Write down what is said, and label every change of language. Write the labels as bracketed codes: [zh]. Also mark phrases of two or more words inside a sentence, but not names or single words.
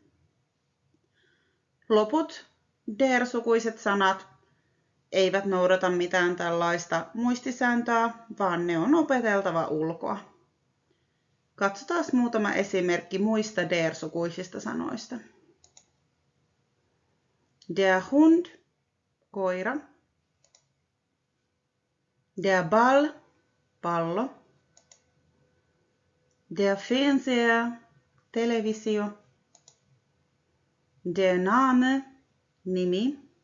[fi] Loput der-sukuiset sanat eivät noudata mitään tällaista muistisääntöä, vaan ne on opeteltava ulkoa. Katsotaan muutama esimerkki muista der-sukuisista sanoista. [de] Der Hund, koira. Der Ball, pallo. Der Fernseher, televisio. Der Name, nimi.